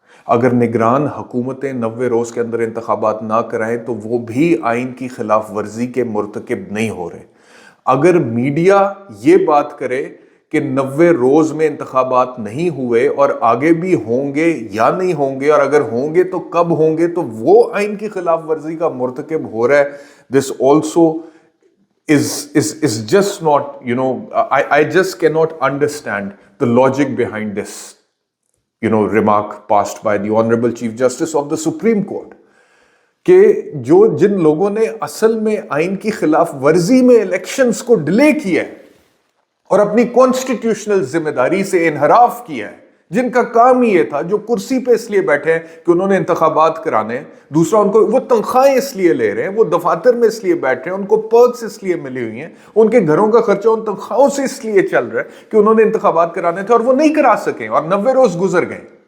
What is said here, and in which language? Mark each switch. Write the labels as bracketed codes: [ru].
[ur] اگر نگران حکومتیں 90 روز کے اندر انتخابات نہ کرائیں تو وہ بھی آئین کی خلاف ورزی کے مرتکب نہیں ہو رہے. اگر میڈیا یہ بات کرے کہ 90 روز میں انتخابات نہیں ہوئے اور آگے بھی ہوں گے یا نہیں ہوں گے، اور اگر ہوں گے تو کب ہوں گے، تو وہ آئین کی خلاف ورزی کا مرتکب ہو رہا ہے. [en] This also is just not, I just cannot understand the logic behind this, remark passed by the Honorable Chief Justice of the Supreme Court. [ur] کہ جن لوگوں نے اصل میں آئین کی خلاف ورزی میں الیکشنز کو ڈیلے کیا ہے اور اپنی کانسٹیٹیوشنل ذمہ داری سے انحراف کیا ہے، جن کا کام ہی یہ تھا، جو کرسی پہ اس لیے بیٹھے ہیں کہ انہوں نے انتخابات کرانے، دوسرا ان کو وہ تنخواہیں اس لیے لے رہے ہیں، وہ دفاتر میں اس لیے بیٹھ رہے ہیں، ان کو پرکس اس لیے ملی ہوئی ہیں، ان کے گھروں کا خرچہ ان تنخواہوں سے اس لیے چل رہا ہے کہ انہوں نے انتخابات کرانے تھے اور وہ نہیں کرا سکے اور 90 روز گزر گئے.